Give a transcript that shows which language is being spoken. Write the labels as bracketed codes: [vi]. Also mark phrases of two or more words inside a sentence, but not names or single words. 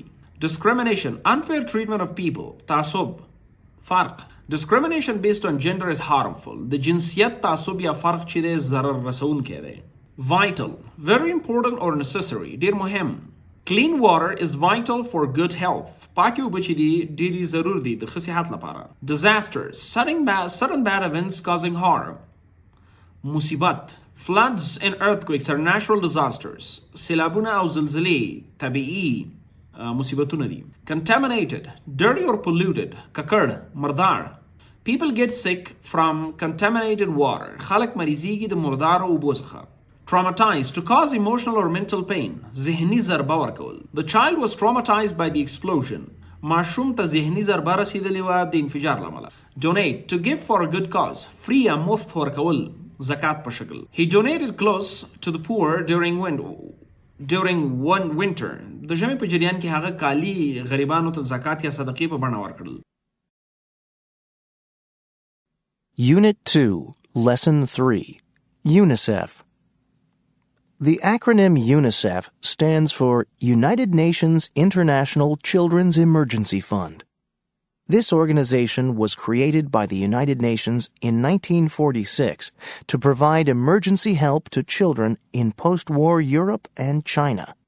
[en] Discrimination, unfair treatment of people. [ps] تعصب، فرق. [en] Discrimination based on gender is harmful. [ps] د جنسیت تعصب یا فرق چې دی ضرر رسونکی دی. [en] Vital, very important or necessary. [ps] ډیر مهم. [en] Clean water is vital for good health. [ps] پاکي اوبه چې دي ډېرې ضرور دي د ښه صحت لپاره. [en] Disasters, sudden bad events causing harm. [ps] مصیبت. [en] Floods and earthquakes are natural disasters. [ps] سیلابونه او زلزلې طبیعي مصیبتونه دي. [en] Contaminated, dirty or polluted. [ps] ککړ، مردار. [en] People get sick from contaminated water. [ps] خلق مریضیږي د مردار اوبو څخه. [en] Traumatized, to cause emotional or mental pain. [ps] ذهني ضربه ورکول. [en] The child was traumatized by the explosion. [ps] ماشوم ته ذهني ضربه رسیدلې وه د انفجار له امله. [en] Donate, to give for a good cause. [ps] Free یا مفت ورکول، زکات په شکل. [en] He donated clothes to the poor during one winter. [ps] د ژمي په جریان کې هغه کالي غریبانو ته زکات یا صدقې په بڼه ورکړل. [en] Unit 2, Lesson 3, UNICEF. The acronym UNICEF stands for United Nations International Children's Emergency Fund. This organization was created by the United Nations in 1946 to provide emergency help to children in post-war Europe and China.